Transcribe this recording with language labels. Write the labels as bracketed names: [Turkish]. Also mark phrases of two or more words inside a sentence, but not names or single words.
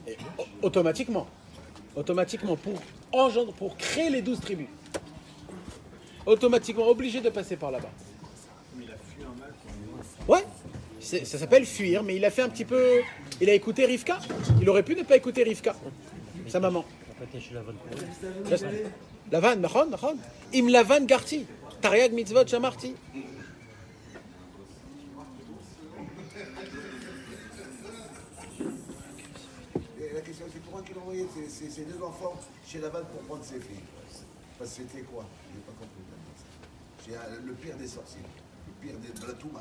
[French] Automatiquement, pour créer les 12 tribus. automatiquement obligé de passer par là-bas. Ouais, ça s'appelle fuir, mais il a fait un petit peu... Il a écouté Rivka. Il aurait pu ne pas écouter Rivka, sa maman. [Hebrew] לבן, נכון. עם לבן גרתי. תרי"ג מצוות שמרתי. [French] Et la question c'est pourquoi qu'il envoyait ses deux enfants chez Lavan pour prendre ses filles? Parce que c'était quoi? Je n'ai pas compris. C'est le pire des sorciers, le pire de la Touma.